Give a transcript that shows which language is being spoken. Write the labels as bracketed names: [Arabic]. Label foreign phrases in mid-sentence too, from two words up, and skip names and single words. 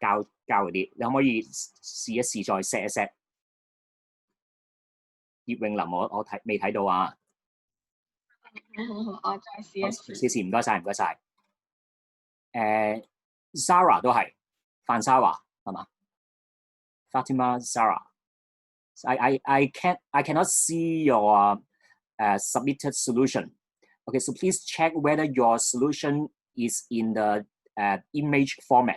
[Cantonese] 交嗰啲，你可唔可以試一試再 set 一 set？葉詠琳，我未睇到啊。好，我再試一試。試，唔該晒，唔該晒。Zara 都係，范 Zara 係嘛 ？Fatima Zara。 [English] I cannot see your submitted solution. Okay, so please check whether your solution is in the image format.